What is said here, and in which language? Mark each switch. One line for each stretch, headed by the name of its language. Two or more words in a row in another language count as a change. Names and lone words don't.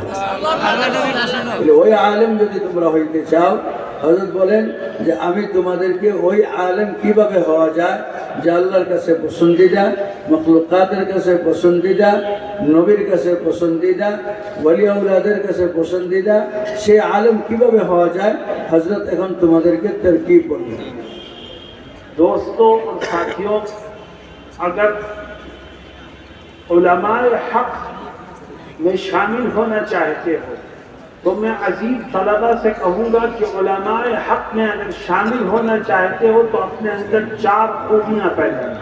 Bangla: ওই আলেম যদি তোমরা হইতে চাও, হযরত বলেন যে আমি তোমাদেরকে ওই আলেম কিভাবে হওয়া যায় যে আল্লাহর কাছে পছন্দিদা, মখলুকাতের কাছে পছন্দিদা, নবীর কাছে পছন্দিদা, ওলি আউলাদের কাছে পছন্দিদা, সেই আলেম কিভাবে হওয়া যায় হযরত এখন তোমাদেরকে তরকিব করবেন।
Urdu: دوستوں اور ساتھیوں، اگر علماء حق میں شامل ہونا چاہتے ہو تو میں عزیز طلبہ سے کہوں گا کہ علماء حق میں اگر شامل ہونا چاہتے ہو تو اپنے اندر 4 خوبیاں پیدا کریں۔